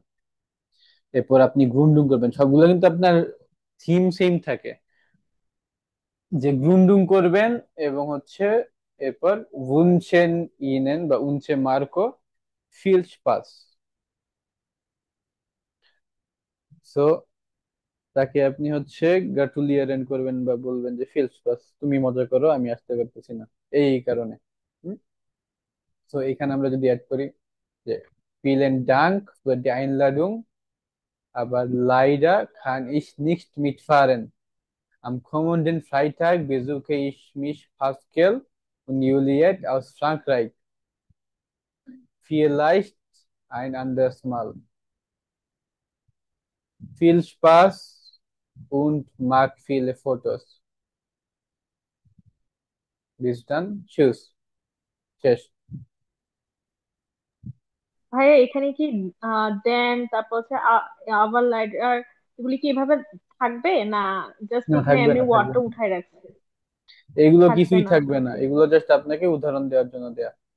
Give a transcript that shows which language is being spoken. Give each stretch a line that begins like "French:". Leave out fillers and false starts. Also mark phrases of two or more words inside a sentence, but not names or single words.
Bangla: এরপর আপনি গ্রুন্ডুং করবেন, সবগুলো কিন্তু আপনার থিম সেম থাকে, যে গ্রুন্ডুং করবেন এবং হচ্ছে এরপর
German: wünschen Ihnen
Bangla: বা
German: wünsche Marco viel Spaß.
Bangla: সো তাকে আপনি হচ্ছে গ্রাটুলিয়ারেন করবেন বা বলবেন যে
German: viel Spaß,
Bangla: তুমি মজা করো, আমি আসতে পারতেছি না এই কারণে। তো এখানে আমরা যদি অ্যাড করি যে
German: vielen Dank für die Einladung, aber leider kann ich nicht mitfahren. Am kommenden Freitag besuche ich mich Pascal und Juliette aus Frankreich. Vielleicht ein anderes Mal. Viel Spaß und mag viele Fotos. Bis dann. Tschüss.
Bangla: শেষ। ভাইয়া এখানে কি দেন তারপর হচ্ছে আবার লাইটার এগুলি কি এভাবে থাকবে, না জাস্ট না, এখানে থাকবে আমি না, থাকবে ওয়ার্ডটা না, উঠাই রাখছি? এগুলো থাকবে কিছুই না। থাকবে না, এগুলো জাস্ট আপনাকে উদাহরণ দেওয়ার জন্য দেয়া।